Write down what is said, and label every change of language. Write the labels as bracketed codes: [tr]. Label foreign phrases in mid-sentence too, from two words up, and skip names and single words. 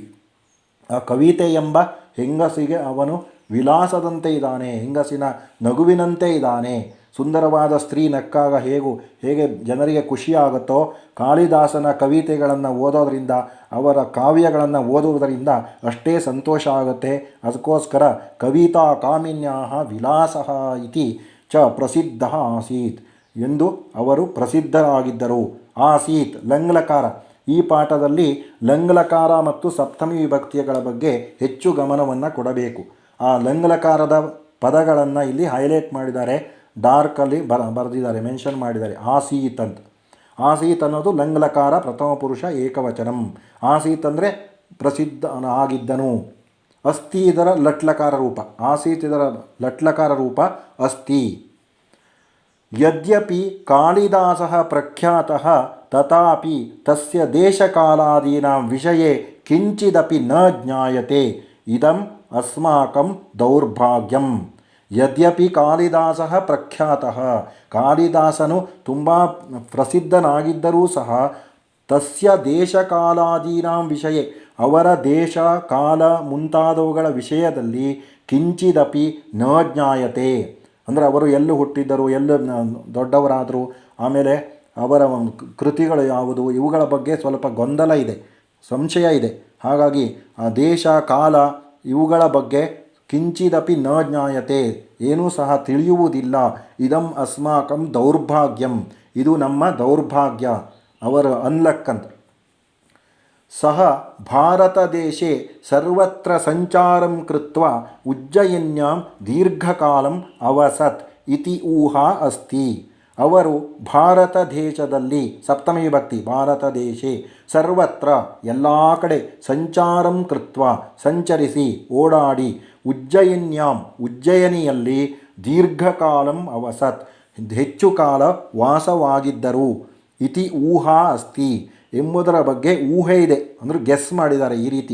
[kn] ಆ ಕವಿತೆ ಎಂಬ ಹೆಂಗಸಿಗೆ ಅವನು ವಿಲಾಸದಂತೆ ಇದ್ದಾನೆ, ಹೆಂಗಸಿನ ನಗುವಿನಂತೆ ಇದ್ದಾನೆ. ಸುಂದರವಾದ ಸ್ತ್ರೀ ನಕ್ಕಾಗ ಹೇಗೆ ಜನರಿಗೆ ಖುಷಿಯಾಗುತ್ತೋ, ಕಾಳಿದಾಸನ ಕವಿತೆಗಳನ್ನು ಓದೋದರಿಂದ, ಅವರ ಕಾವ್ಯಗಳನ್ನು ಓದುವುದರಿಂದ ಅಷ್ಟೇ ಸಂತೋಷ ಆಗುತ್ತೆ. ಅದಕ್ಕೋಸ್ಕರ [sa] ಕವಿತಾ ಕಾಮಿನ್ಯಾಃ ವಿಲಾಸಃ ಇತಿ ಚ ಪ್ರಸಿದ್ಧ ಆಸೀತ್ [kn] ಎಂದು ಅವರು ಪ್ರಸಿದ್ಧರಾಗಿದ್ದರು. ಆಸೀತ್ ಲಂಗ್ಲಕಾರ. ಈ ಪಾಠದಲ್ಲಿ ಲಂಗ್ಲಕಾರ ಮತ್ತು ಸಪ್ತಮಿ ವಿಭಕ್ತಿಗಳ ಬಗ್ಗೆ ಹೆಚ್ಚು ಗಮನವನ್ನು ಕೊಡಬೇಕು. ಆ ಲಂಗ್ಲಕಾರದ ಪದಗಳನ್ನು ಇಲ್ಲಿ ಹೈಲೈಟ್ ಮಾಡಿದ್ದಾರೆ, ಡಾರ್ಕಲ್ಲಿ ಬರೆದಿದ್ದಾರೆ, ಮೆನ್ಷನ್ ಮಾಡಿದ್ದಾರೆ. ಆಸೀತ್ ಅಂತ. ಆಸೀತ್ ಅನ್ನೋದು ಲಂಗ್ಲಕಾರ ಪ್ರಥಮ ಪುರುಷ ಏಕವಚನಂ. ಆಸೀತ್ ಅಂದರೆ ಪ್ರಸಿದ್ಧ ಆಗಿದ್ದನು. ಅಸ್ತಿ ಇದರ ಲಟ್ಲಕಾರ ರೂಪ. ಆಸೀತ್ ಇದರ ಲಟ್ಲಕಾರ ರೂಪ ಅಸ್ತಿ. [sa] ಯದ್ಯಪಿ ಕಾಳಿದಾಸಃ ಪ್ರಖ್ಯಾತಃ ತಥಾಪಿ ತಸ್ಯ ದೇಶಕಾಲಾದೀನಾಂ ವಿಷಯೇ ಕಿಂಚಿದಪಿ ನ ಜ್ಞಾಯತೆ. ಇದಂ ಅಸ್ಮಾಕಂ ದೌರ್ಭಾಗ್ಯಂ. ಯದ್ಯಪಿ ಕಾಳಿದಾಸಃ ಪ್ರಖ್ಯಾತಃ, [kn] ಕಾಳಿದಾಸನು ತುಂಬ ಪ್ರಸಿದ್ಧನಾಗಿದ್ದರೂ ಸಹ, [sa] ತಸ್ಯ ದೇಶಕಾಲಾದೀನಾಂ ವಿಷಯೇ, [kn] ಅವರ ದೇಶ ಕಾಲ ಮುಂತಾದವುಗಳ ವಿಷಯದಲ್ಲಿ [sa] ಕಿಂಚಿದಪಿ ನ ಜ್ಞಾಯತೆ. [kn] ಅಂದರೆ ಅವರು ಎಲ್ಲಿ ಹುಟ್ಟಿದ್ದರು, ಎಲ್ಲಿ ದೊಡ್ಡವರಾದರು, ಆಮೇಲೆ ಅವರ ಕೃತಿಗಳು ಯಾವುದು, ಇವುಗಳ ಬಗ್ಗೆ ಸ್ವಲ್ಪ ಗೊಂದಲ ಇದೆ, ಸಂಶಯ ಇದೆ. ಹಾಗಾಗಿ ಆ ದೇಶ ಕಾಲ ಇವುಗಳ ಬಗ್ಗೆ [sa] ಕಿಂಚಿದಪಿ ನ ಜ್ಞಾಯತೆ, [kn] ಏನೂ ಸಹ ತಿಳಿಯುವುದಿಲ್ಲ. [sa] ಇದಂ ಅಸ್ಮಾಕಂ ದೌರ್ಭಾಗ್ಯಂ, [kn] ಇದು ನಮ್ಮ ದೌರ್ಭಾಗ್ಯ, ಅವರ ಅನ್ಲಕ್ ಅಂತ. [sa] ಸಹ ಭಾರತದೇಶೆ ಸರ್ವತ್ರ ಸಂಚಾರಂ ಕೃತ್ವ ಉಜ್ಜಯಿನ್ಯಾಂ ದೀರ್ಘಕಾಲಂ ಅವಸತ್ ಇತಿ ಊಹಾ ಅಸ್ತಿ. [kn] ಅವರು ಭಾರತ ದೇಶದಲ್ಲಿ, ಸಪ್ತಮಿ ವಿಭಕ್ತಿ, [sa] ಭಾರತ ದೇಶೆ, [kn] ಸರ್ವತ್ರ ಎಲ್ಲ ಕಡೆ, [sa] ಸಂಚಾರಂ ಕೃತ್ವ [kn] ಸಂಚರಿಸಿ ಓಡಾಡಿ, ಉಜ್ಜಯಿನ್ಯಾಂ ಉಜ್ಜಯಿನಿಯಲ್ಲಿ, [sa] ದೀರ್ಘಕಾಲಂ ಅವಸತ್ [kn] ಹೆಚ್ಚು ಕಾಲ ವಾಸವಾಗಿದ್ದರು, [sa] ಇತಿ ಊಹಾ ಅಸ್ತಿ [kn] ಎಂಬುದರ ಬಗ್ಗೆ ಊಹೆ ಇದೆ, ಅಂದರೆ ಗೆಸ್ ಮಾಡಿದ್ದಾರೆ ಈ ರೀತಿ.